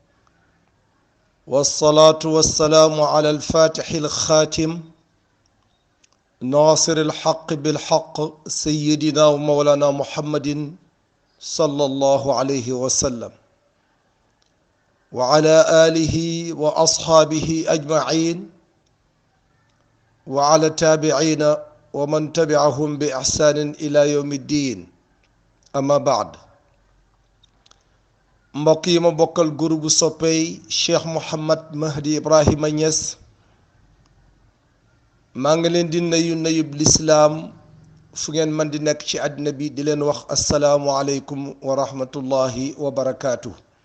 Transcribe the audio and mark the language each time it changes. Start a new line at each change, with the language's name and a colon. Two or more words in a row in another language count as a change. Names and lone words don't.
Arabic: والصلاة والسلام على الفاتح الخاتم ناصر الحق بالحق سيدنا ومولانا محمد صلى الله عليه وسلم وعلى آله وأصحابه أجمعين وعلى التابعين ومن تبعهم بإحسان إلى يوم الدين. أما بعد.
Wolof: mbokk yi ma bokkal groupe soppey Cheikh Mouhamad Mahdi Ibrahima Niass maa ngi leen di nuyub lislaam fu ngeen man di nekk ci àddina bi di leen wax
Arabic: السلام عليكم ورحمة الله وبركاته.